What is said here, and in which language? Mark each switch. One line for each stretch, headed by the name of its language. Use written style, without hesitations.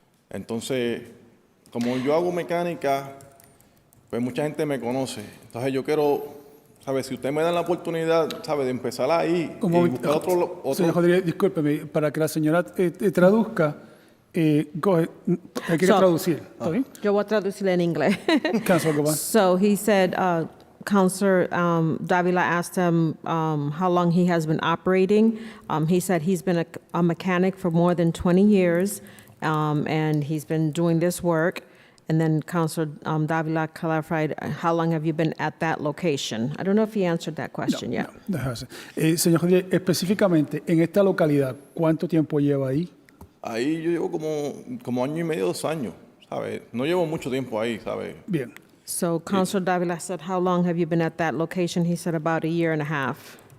Spanish: Entonces, como yo hago mecánica, pues mucha gente me conoce. Entonces yo quiero, ¿sabe? Si usted me da la oportunidad, ¿sabe? De empezar ahí y buscar otro... Señor Rodríguez, discúlpeme, para que la señora traduzca, hay que traducir. ¿Está bien? Yo voy a traducirle en inglés.
English: Councilor Gabon. So he said, Councilor Davila asked him how long he has been operating. He said he's been a mechanic for more than 20 years, and he's been doing this work. And then Councilor Davila clarified, how long have you been at that location? I don't know if he answered that question yet.
Spanish: Déjase. Señor Rodríguez, específicamente en esta localidad, ¿cuánto tiempo lleva ahí? Ahí yo llevo como año y medio, 2 años, ¿sabes? No llevo mucho tiempo ahí, ¿sabes? Bien.
English: So Councilor Davila said, how long have you been at that location? He said about a year and a half.